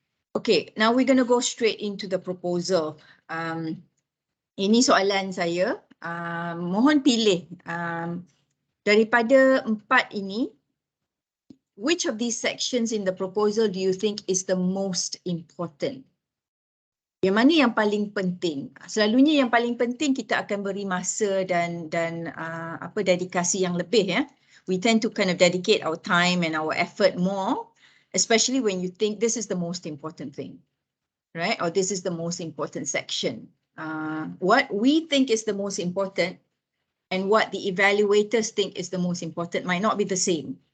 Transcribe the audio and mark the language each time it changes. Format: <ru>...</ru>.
<en>Okay, now we're going to go straight into the proposal.</en> <ms>Ini soalan saya. Mohon pilih daripada 4 ini,</ms> <en>which of these sections in the proposal do you think is the most important?</en> <ms>Yang mana yang paling penting? Selalunya yang paling penting kita akan beri masa dan dedikasi yang lebih ya.</ms> <en>We tend to kind of dedicate our time and our effort more, especially when you think this is the most important thing, right? Or this is the most important section. What we think is the most important and what the evaluators think is the most important might not be the same.</en>